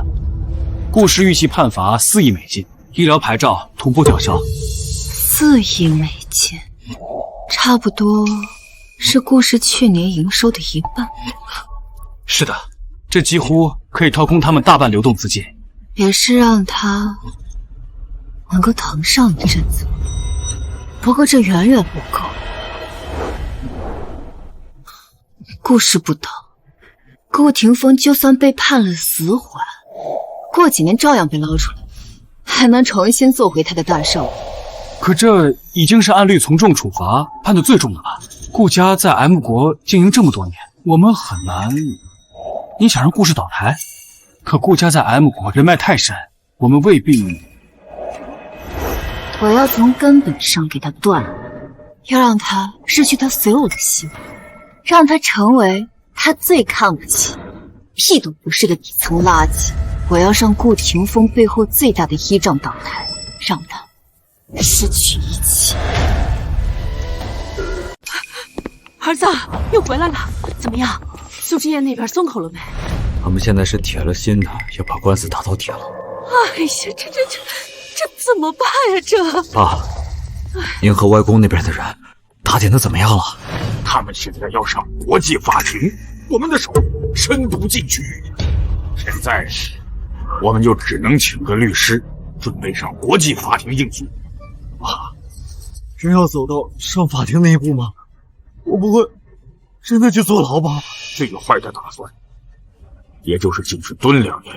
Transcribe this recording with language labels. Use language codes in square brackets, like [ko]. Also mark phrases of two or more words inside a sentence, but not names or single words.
[zh] 顾氏预计判罚4亿美金，医疗牌照同步吊销。 4亿美金，差不多是顾氏去年营收的1半。是的，这几乎可以掏空他們大半流動資金，也是讓他能夠騰上一陣子。不過這遠遠不夠。顧氏不倒，顧廷峰就算被判了死緩，過幾年照樣被撈出來，還能重新做回他的大少爺。可這已經是按律從重處罰判的最重的了。顧家在 M 國經營這麼多年，我們很難。你想讓顧氏倒台？可顧家在 M 國人脈太深，我們未必。我要從根本上給他斷了，要讓他失去他所有的希望，讓他成為他最看不起、屁都不是的底層垃圾。我要讓顧廷峰背後最大的依仗倒台，讓他失去一切。兒子又回來了，怎麼樣？蘇之燁那邊鬆口了沒？他們現在是鐵了心的要把官司打到底了。哎呀，這怎麼辦呀？這爸，您和外公那邊的人打點的怎麼樣了？他們現在要上國際法庭，我們的手伸不進去。現在我們就只能請個律師，準備上國際法庭應訴。啊，真要走到上法庭那一步嗎？我不會真的去坐牢吧？最壞的打算，也就是進去蹲2年。